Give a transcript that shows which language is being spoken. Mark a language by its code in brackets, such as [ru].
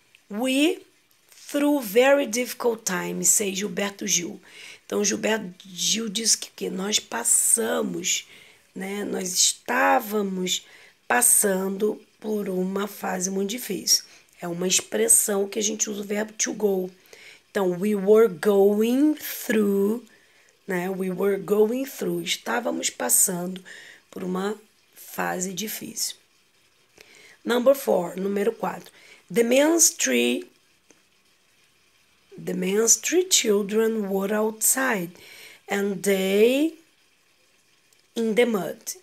[en] We through very difficult times, sei Gilberto Gil. [pt] Então Gilberto Gil diz que nós passamos, né? Nós estávamos passando por uma fase muito difícil. É uma expressão que a gente usa o verbo to go. [en] Então, we were going through, né? We were going through. [pt] Estávamos passando por uma fase difícil. [en] Number 4, [pt] número 4. [en] The man's three children were outside and they in the mud.